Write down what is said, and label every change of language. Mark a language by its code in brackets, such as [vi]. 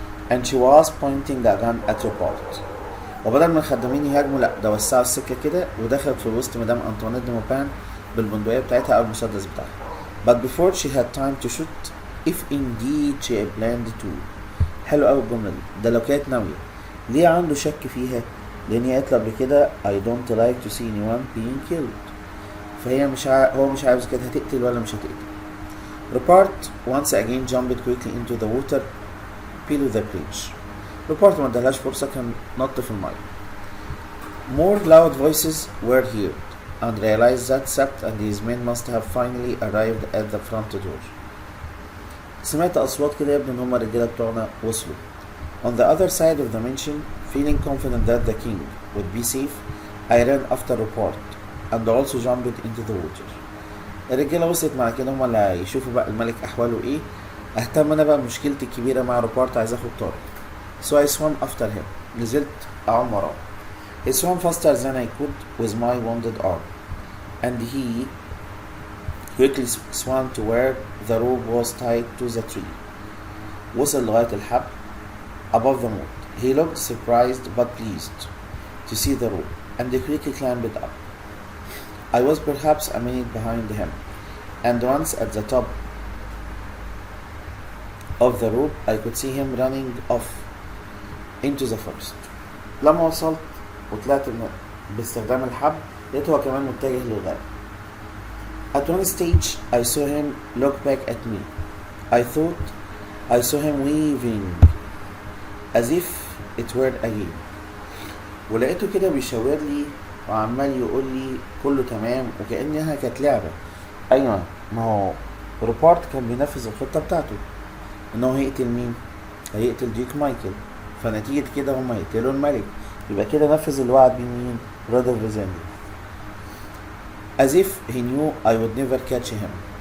[en] And she was pointing the gun at Rupert. [ar] وبدل ما الخدامين يهاجموا لا ده وسعوا السكة كده ودخلت في وسط مدام أنطوانيت دي موبان بالبندقية بتاعتها أو المسدس بتاعها. [en] But before she had time to shoot, if indeed she planned to. [ar] حلو أوي الجملة دي. ده لو كانت ناوية. ليه عنده شك فيها؟ لأن هي قالت قبل كده [en] I don't like to see anyone being killed. [ar] فهي هو مش عاوز كده هتقتل ولا مش هتقتل. [en] Rupert once again jumped quickly into the water below the bridge. [ar] Rupert ما ادالهاش فرصة كان نط في المية. [en] More loud voices were heard and realized that Sept and his men must have finally arrived at the front door. [ar] سمعت أصوات كده يبدو إن هما الرجالة بتوعنا وصلوا. [en] On the other side of the mansion, feeling confident that the king would be safe, I ran after Rupert and also jumped into the water. [ar] الرجالة وصلت مع كده هما اللي هيشوفوا بقى الملك أحواله إيه. أهتم أنا بقى بمشكلتي الكبيرة مع روبارت عايز أخد طارق. [en] So I swam after him. [ar] نزلت أعوم وراه. [en] I swam faster than I could with my wounded arm, and he quickly swam to where the rope was tied to the tree. [ar] وصل لغاية الحبل [en] above the moat. He looked surprised but pleased to see the rope, and quickly climbed it up. I was perhaps a minute behind him, and once at the top of the rope I could see him running off into the forest. [ar] لما وصلت وطلعت باستخدام الحبل لقيته هو كمان متجه للغابة. [en] At one stage I saw him look back at me. I thought I saw him waving as if it were a game. [ar] ولقيته كده بيشاور لي وعمال يقول لي كله تمام وكأنها كانت لعبة. أيوة، ما هو روبارت كان بينفذ الخطة بتاعته إنه هيقتل مين؟ هيقتل ديوك مايكل، فنتيجة كده هما يقتلوا الملك، يبقى كده نفذ الوعد بمين؟ رودولف ريزندي. [en] As if he knew I would never catch him.